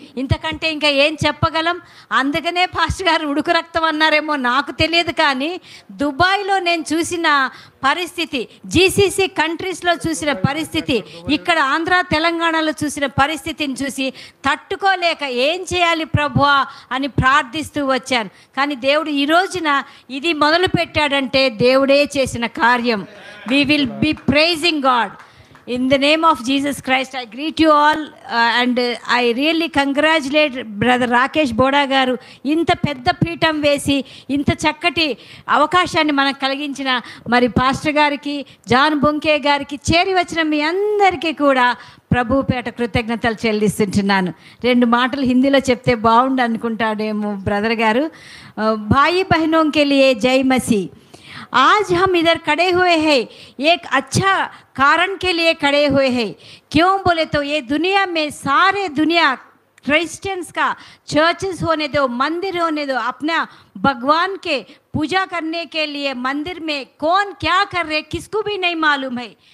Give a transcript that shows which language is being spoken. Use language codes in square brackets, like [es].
[te] ఇంతకంటే ఇంకా ఏం చెప్పగలం? అందుకనే పాస్టర్ గారు ఉడుకు రక్తం అన్నారేమో నాకు తెలియదు, కానీ దుబాయ్లో నేను చూసిన పరిస్థితి, జీసీసీ కంట్రీస్లో చూసిన పరిస్థితి, ఇక్కడ ఆంధ్ర తెలంగాణలో చూసిన పరిస్థితిని చూసి తట్టుకోలేక ఏం చేయాలి ప్రభువా అని ప్రార్థిస్తూ వచ్చాను. కానీ దేవుడు ఈ రోజున ఇది మొదలు పెట్టాడంటే దేవుడే చేసిన కార్యం. [en] We will be praising God. In the name of Jesus Christ, I greet you all and I really congratulate Brother Rakesh Boda garu. [te] ఇంత పెద్ద పీఠం వేసి ఇంత చక్కటి అవకాశాన్ని మనకు కలిగించిన మరి పాస్టర్ గారికి, జాన్ బొంకే గారికి, చేరి వచ్చిన మీ అందరికీ కూడా ప్రభుపేట కృతజ్ఞతలు చెల్లిస్తుంటున్నాను. 2 మాటలు హిందీలో చెప్తే బాగుండు అనుకుంటాడేమో బ్రదర్ గారు. [hi] భాయి బహనోं के लिए जय मसीह. आज हम इधर खड़े हुए हैं एक अच्छा कारण के लिए खड़े हुए हैं. क्यों बोले तो ये दुनिया में सारे दुनिया क्रिश्चियंस का चर्चेस होने दो, मंदिर होने दो, अपना भगवान के पूजा करने के लिए मंदिर में कौन क्या कर रहे किसको भी नहीं मालूम है.